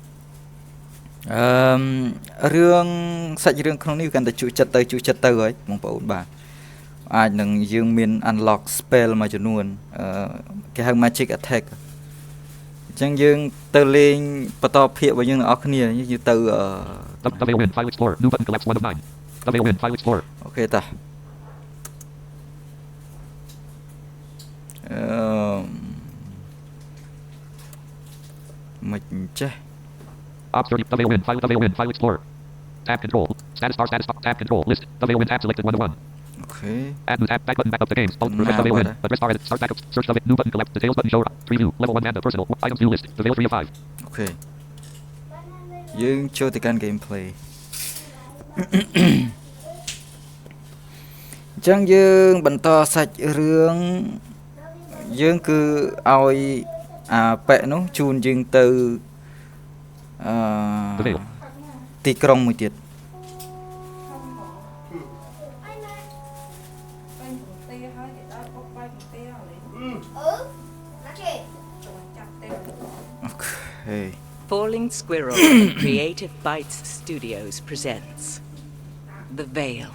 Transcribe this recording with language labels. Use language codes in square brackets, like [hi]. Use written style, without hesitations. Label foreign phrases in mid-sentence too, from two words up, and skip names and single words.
[km] រឿងសាច់រឿងក្នុងនេះកាន់តែជក់ចិត្តទៅហើយបងប្អូនបាទអាចនឹងយើងមាន [en] unlock spell [km] មួយចំនួនគេហៅ [en] magic attack [km] អញ្ចឹងយើងទៅលេងបន្តភាគរបស់យើងទាំងអស់គ្នាយើងទៅ [en] The Vale Win File Explorer New button collapse 1 of 9 The Vale Win File Explorer [km] អូខេតាមិនចេះ [en] Ops 30 The Vale Win File Explorer Tab control status bar tab control list The Vale Win tab selected 1 of 1 Okay. Add new tab back button back up the games. Alt refresh the Vale Win. Address bar edit. Start backup. Search of it. New button collapse. Details button show. Preview. Level 1 and personal. Items view list. The Vale 3 of 5. [km] Okay. យើងចូលទៅកាន់ gameplay អញ្ចឹងយើងបន្តសាច់រឿងយើងគឺឲ្យប៉ែកនោះជូនយើងទៅទីក្រុងមួយទៀត [en] Falling Squirrel and Creative Bites Studios presents The Vale.